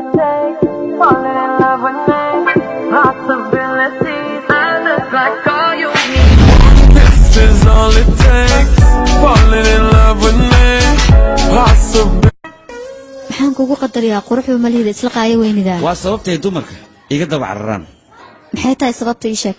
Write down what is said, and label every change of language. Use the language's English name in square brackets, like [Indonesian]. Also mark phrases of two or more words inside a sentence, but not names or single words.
[English] falling in love with me. Possibilities, I look like all you need. This is all it takes. Falling in love with me. Possibilities. [Somali] maxaan kugu qadariyaa quruxda maliyada isla qaaya weynida waa sababtay dumarka iga daba cararaan maxay tahay sababta ii sheeg